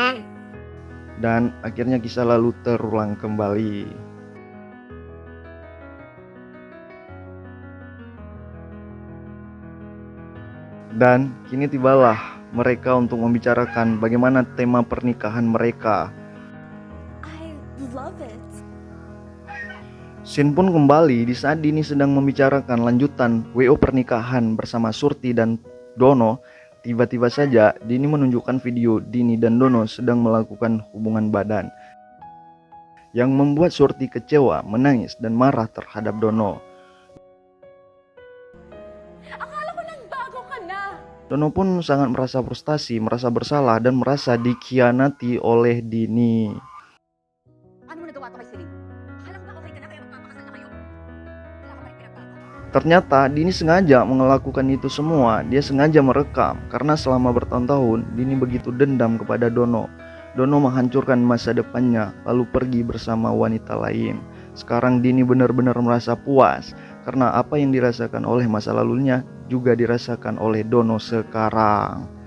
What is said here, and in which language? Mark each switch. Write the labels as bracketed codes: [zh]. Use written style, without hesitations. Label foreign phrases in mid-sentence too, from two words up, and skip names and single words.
[id] Dan akhirnya kisah lalu terulang kembali. Dan kini tibalah mereka untuk membicarakan bagaimana tema pernikahan mereka. [en] I love it. [id] Scene pun kembali di saat Dini sedang membicarakan lanjutan WO pernikahan bersama Surti dan Dono. Tiba-tiba saja Dini menunjukkan video Dini dan Dono sedang melakukan hubungan badan, yang membuat Surti kecewa, menangis, dan marah terhadap Dono. [tl] Akala ko nagbago ka na. [id] Dono pun sangat merasa frustasi, merasa bersalah, dan merasa dikhianati oleh Dini. [tl] Ano mo nagawa to kay Celine? Akala ko ba okay ka na kaya magpapakasal na kayo? Wala ka pa rin pinagbago. [id] Ternyata Dini sengaja melakukan itu semua. Dia sengaja merekam karena selama bertahun-tahun Dini begitu dendam kepada Dono. Dono menghancurkan masa depannya lalu pergi bersama wanita lain. Sekarang Dini benar-benar merasa puas karena apa yang dirasakan oleh masa lalunya juga dirasakan oleh Dono sekarang.